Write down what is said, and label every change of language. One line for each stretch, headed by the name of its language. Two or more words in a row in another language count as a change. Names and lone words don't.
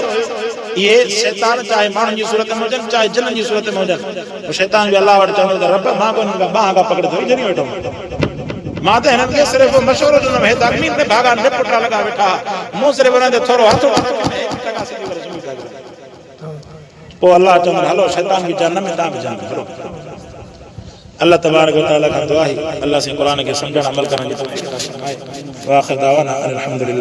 Sindhi: इहे शैतान चाहे माण्हुनि जी सूरत में हुजनि चाहे जिन्हनि जी सूरत में हुजनि, शैतान बि अल्लाह वटि चवंदो त रब मां को हिननि खां बाहि खां पकड़े थोरी छॾी वेठो, मां त हिननि खे सिर्फ़ु मशवरो ॾिनो, हे ज़मीन ते भाॻा निपुटा लॻा वेठा, मूं सिर्फ़ु हुननि ते थोरो हथ पोइ अल्लाह चवंदो हलो शैतान बि जहन्नम में, तव्हां बि जहन्नम में, हलो।
Arabic: الله تبارك وتعالى
Sindhi: खां दुआ आहे अल्लाह से क़ुरान खे सम्झण अमल करण जी तौफ़ीक़ अता फरमाए।
Arabic: وآخر دعوانا أن الحمد لله.